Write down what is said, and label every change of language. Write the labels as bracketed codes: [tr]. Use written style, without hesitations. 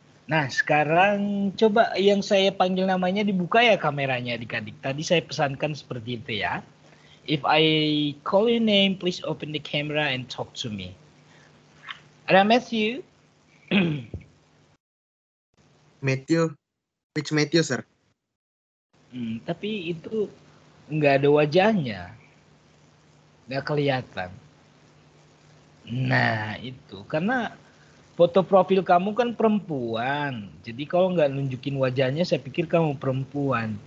[id] Nah, sekarang coba yang saya panggil namanya dibuka ya kameranya adik-adik. Tadi saya pesankan seperti itu ya. [en] If I call your name, please open the camera and talk to me. [id] Ada Matthew? [en] Matthew, which Matthew, sir? [id] Tapi itu nggak ada wajahnya. Nggak kelihatan. Nah, itu. Karena foto profil kamu kan perempuan. Jadi kalau nggak nunjukin wajahnya, saya pikir kamu perempuan.